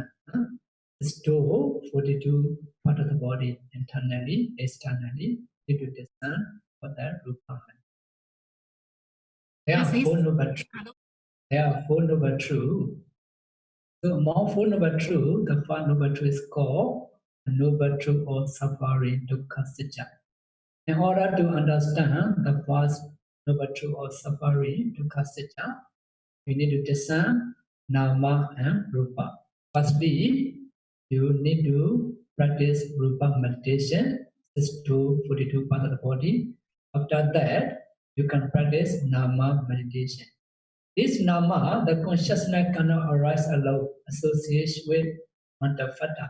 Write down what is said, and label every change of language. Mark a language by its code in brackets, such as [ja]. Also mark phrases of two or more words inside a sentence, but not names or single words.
[en] It's 42 part of the body, internally, externally, need to discern for that rupa. There are 4 noble truths. There are 4 noble truths. So among 4 noble truths, the 1st noble truth is called the noble truth of suffering, [pi] dukkha satya. [en] In order to understand the 1st noble truth of suffering, [pi] dukkha satya, [en] we need to discern nama and rupa. Firstly, you need to practice rupa meditation. It's 42 parts of the body. After that, you can practice nama meditation. This nama, the consciousness cannot arise alone, association with mantafata.